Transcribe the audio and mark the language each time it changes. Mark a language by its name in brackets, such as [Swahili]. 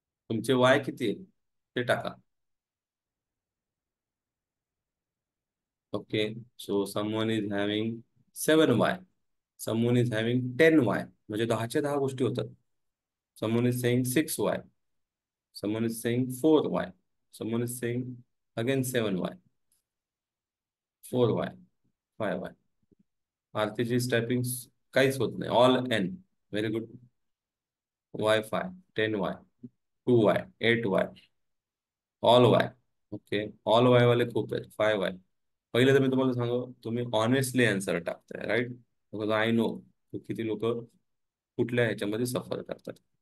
[Marathi] तुमचे वाय किती आहे ते टाका. [English] okay, so someone is having 7 Y, someone is having 10 Y, [Marathi] म्हणजे 10च्या 10 गोष्टी होतात. [English] Someone is saying 6 Y, someone is saying 4 Y, someone is saying again 7 Y, 4 Y, 5 Y. [Marathi] आरतीची typing काहीच होत नाही, [English] All N. Very good. Y 5, 10 Y, 2 Y, 8 Y, all Y. [Marathi] Okay, all Y वाले खूप आहेत. 5 Y. पहिले तर मी तुम्हाला सांगू, तुम्ही honestly answer टाकताय, right? [English] because I know [Marathi] किती लोक कुठल्या ह्याच्यामध्ये सफर करतात.